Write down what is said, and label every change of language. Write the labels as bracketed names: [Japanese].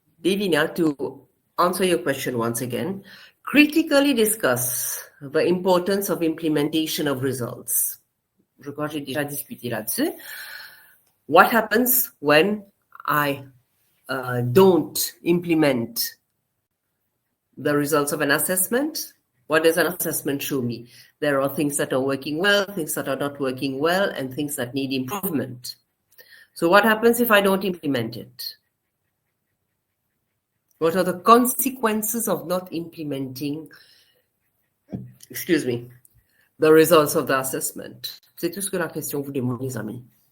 [English] Divina, to answer your question once again, critically discuss the importance of implementation of results. [French] Je crois que j'ai déjà discuté là-dessus. [English] What happens when I don't implement the results of an assessment? What does an assessment show me? There are things that are working well, things that are not working well, and things that need improvement. So what happens if I don't implement it? What are the consequences of not implementing, the results of the assessment? [French] C'est tout ce que la question vous demande, les amis.